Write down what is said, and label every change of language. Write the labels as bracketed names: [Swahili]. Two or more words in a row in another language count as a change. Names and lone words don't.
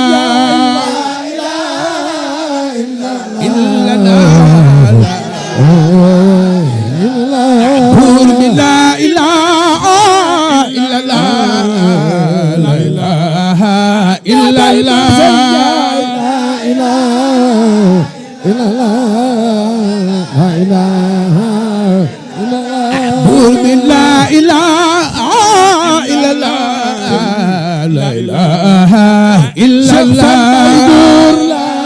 [Arabic] إلا الله بور لا إله إلا الله لا إله إلا الله [Wolof] buur bi [Arabic] لا إله إلا الله لا إله إلا الله [Wolof] buur la